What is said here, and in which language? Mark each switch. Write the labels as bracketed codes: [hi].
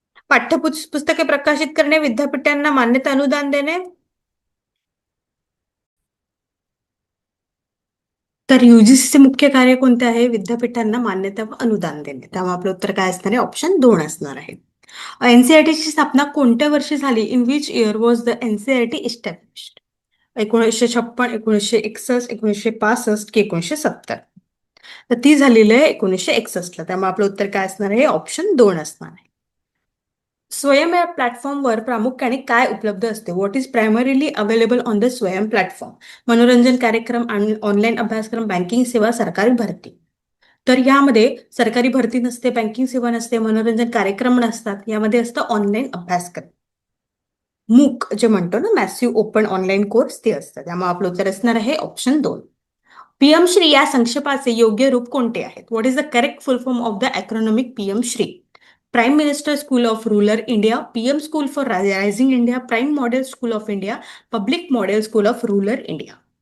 [mr] पाठ्यपुस्तके प्रकाशित करणे, विद्यापीठांना मान्यता अनुदान देणे. तर युजीसीचे मुख्य कार्य कोणते आहे? विद्यापीठांना मान्यता व अनुदान देणे. त्यामुळे आपलं उत्तर काय असणार आहे? ऑप्शन 2 असणार आहे. एनसीआरटीची स्थापना कोणत्या वर्षी झाली? [en] In which year was the NCERT established? [mr] 1956, 1961, 1965 की 1970? तर ती झालेली आहे 1961 ला. त्यामुळे आपलं उत्तर काय असणार आहे? ऑप्शन 2 असणार आहे. स्वयं या प्लॅटफॉर्मवर प्रामुख्याने काय उपलब्ध असते? [en] What is primarily available on the Swayam platform? [mr] मनोरंजन कार्यक्रम आणि ऑनलाईन अभ्यासक्रम, बँकिंग सेवा, सरकारी भरती. तर यामध्ये सरकारी भरती नसते, बँकिंग सेवा नसते, मनोरंजन कार्यक्रम नसतात. यामध्ये असतं ऑनलाईन अभ्यासक्रम. मूक जे म्हणतो ना, मॅसिव्ह ओपन ऑनलाईन कोर्स, ते असतं. त्यामुळे आपलं उत्तर असणार आहे ऑप्शन 2. पीएम श्री या संक्षेपाचे योग्य रूप कोणते आहेत? [en] What is the correct full form of the acronym PM Shri? Prime minister school of rural India, PM school for rising India, prime model school of India, public model school of rural India.